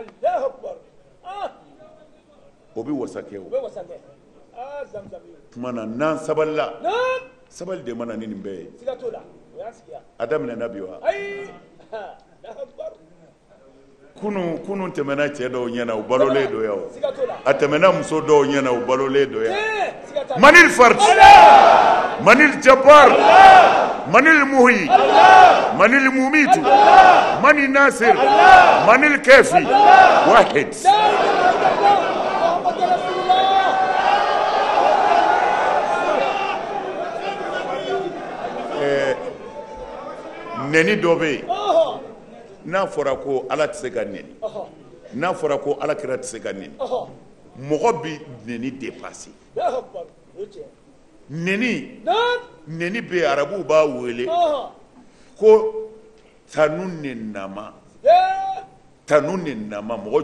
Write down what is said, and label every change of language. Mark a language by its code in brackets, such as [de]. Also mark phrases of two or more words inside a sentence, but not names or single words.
[bm] o bɛ wasa kɛ o tuma na n'an sabalila sabali de mana ni nin bɛɛ ye a daminɛna bi wa kunun tɛmɛna cɛ dɔw ɲɛna u balolen do yan a tɛmɛna muso dɔw ɲɛna u balolen do yan [ar] من الفرد من الجبار من المحيي من المميت من الناصر من الكافي واحد [bm] neni dɔ bɛ yen n'a fɔra ko Ala tɛ se ka neni n'a fɔra ko Alakira tɛ se ka neni mɔgɔ bɛ neni dépasser neni bɛ yen arabuw b'a wele ko tanu ni nama mɔgɔ